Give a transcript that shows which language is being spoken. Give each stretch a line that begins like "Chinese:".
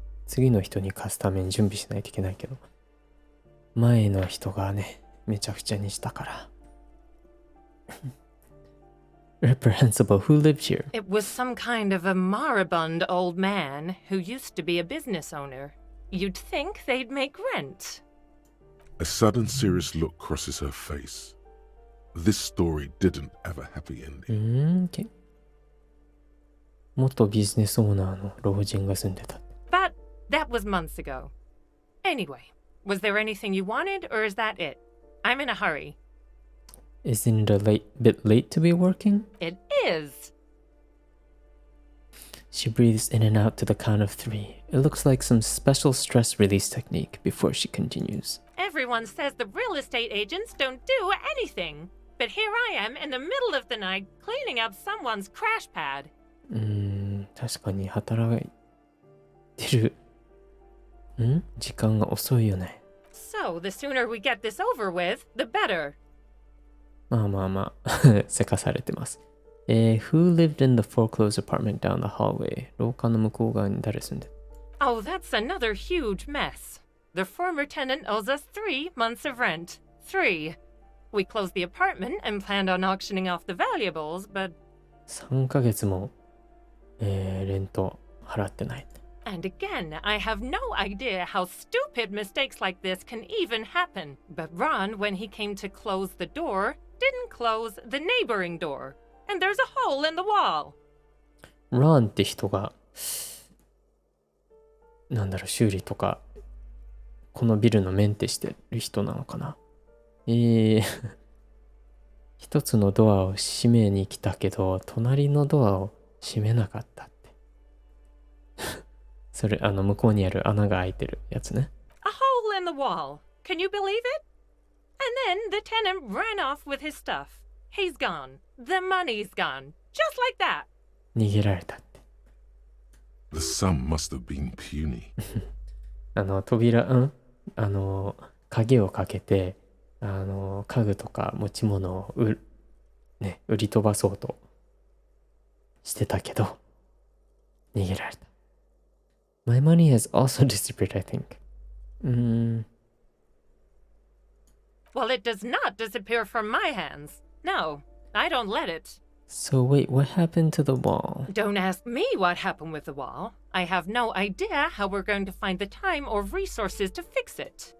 Japanese: 次の人に貸すために準備しないといけないけど、前の人がね、めちゃくちゃにしたから。
English: Reprehensible. Who lived here? It was some kind of a moribund old man who used to be a business owner. You'd think they'd make rent. A sudden serious look crosses her face. This story didn't have a happy ending.
Japanese: 元ビジネスオーナーの老人が住んでた。
English: But that was months ago. Anyway, was there anything you wanted, or is that it? I'm in a hurry. Isn't it a bit late to be working? It is. She breathes in and out to the count of 3. It looks like some special stress release technique before she continues. Everyone says the real estate agents don't do anything. But here I am in the middle of the night cleaning up someone's crash pad.
Japanese: 確かに働いてる。時間が遅いよね。
English: So, the sooner we get this over with, the better.
Japanese: まあ、せかされてます。
English: Who lived in the foreclosed apartment down the hallway?
Japanese: 廊下の向こう側に誰住んでる？
English: Oh, that's another huge mess. The former tenant owes us 3 months of rent. 3. We closed the apartment and planned on auctioning off the valuables, but...
Japanese: 3ヶ月も、レント払ってない。
English: And again, I have no idea how stupid mistakes like this can even happen. But Ron, when he came to close the door, didn't close the neighboring door. And there's a hole in the wall.
Japanese: Ron って人が、修理とか、このビルのメンテしてる人なのかな。一つのドアを閉めに来たけど、隣のドアを閉めなかったって。それ、向こうにある穴が開いてるやつね。
English: A hole in the wall. Can you believe it? And then the tenant ran off with his stuff. He's gone. The money's gone. Just like that.
Japanese: 逃げられたって。
English: The sum must have been puny.
Japanese: 鍵をかけて、家具とか持ち物を売り飛ばそうとしてたけど、逃げられた。
English: My money has also disappeared, I think. Well, it does not disappear from my hands. No, I don't let it. So wait, what happened to the wall? Don't ask me what happened with the wall. I have no idea how we're going to find the time or resources to fix it.